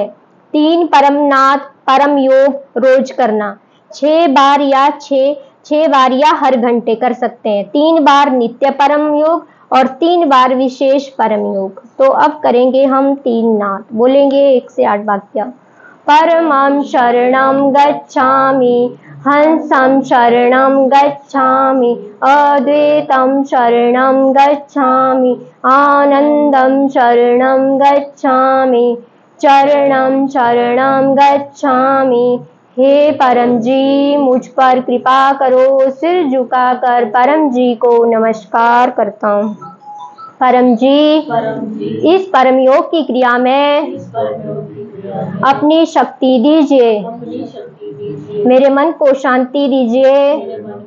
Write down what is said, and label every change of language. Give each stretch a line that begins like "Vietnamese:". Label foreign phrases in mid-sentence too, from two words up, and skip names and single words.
Hindi: 3 परमनाद परम योग रोज करना। 6 बार या 6 बार या हर घंटे कर सकते हैं। 3 बार नित्य परम योग और 3 बार विशेष परम योग। तो अब करेंगे हम 3 नाद, बोलेंगे 1 से 8 वाक्य।
Pali: परमं शरणं गच्छामि, हंसं शरणं गच्छामि, अद्वैतं शरणं गच्छामि, आनंदं शरणं गच्छामि, चरणं शरणं गच्छामि।
Hindi: हे परम जी, मुझ पर कृपा करो। सिर झुकाकर परम जी को नमस्कार करता हूँ। परम जी, इस परम योग की क्रिया में अपनी शक्ति दीजिए। मेरे मन को शांति दीजिए।